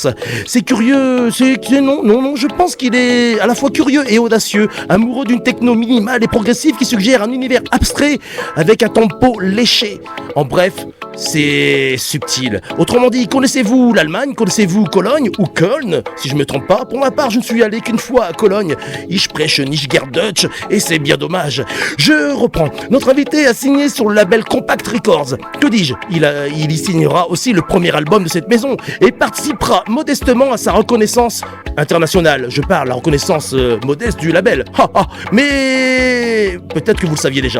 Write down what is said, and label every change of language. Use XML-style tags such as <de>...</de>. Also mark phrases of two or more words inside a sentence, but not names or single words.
<fr>C'est curieux, non, je pense qu'il est à la fois curieux et audacieux, amoureux d'une techno minimale et progressive qui suggère un univers abstrait avec un tempo léché. En bref, c'est subtil. Autrement dit, connaissez-vous l'Allemagne? Connaissez-vous Cologne ou Köln, si je me trompe pas? Pour ma part, je ne suis allé qu'une fois à Cologne.</fr> <de>Ich spreche nicht gern Deutsch,</de> <fr>et c'est bien dommage. Je reprends. Notre invité a signé sur le label Compact Records. Que dis-je? Il y signera aussi le premier album de cette maison et participera modestement à sa reconnaissance internationale. Je parle, la reconnaissance modeste du label. Mais peut-être que vous le saviez déjà.</fr>